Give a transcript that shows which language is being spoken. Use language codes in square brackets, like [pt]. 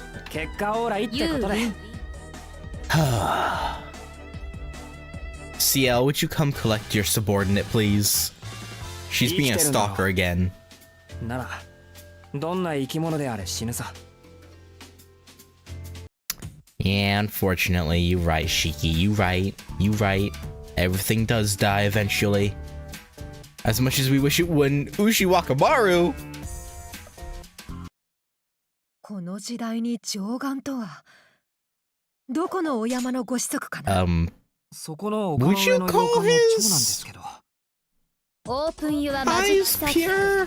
[ja] 結果オーライってことで。 [en] CL, would you come collect your subordinate, please? She's being a stalker again. [ja] なら、どんな生き物であれ死ぬさ。 [en] Yeah, unfortunately, you're right, Shiki. You right. You right. Everything does die eventually. As much as we wish it wouldn't, Ushiwakamaru! [ja] この時代に上眼とはどこのお山のご子息かな。そこの丘の上の洋館の長男ですけど。 [en] オープンユアマジックサーキット。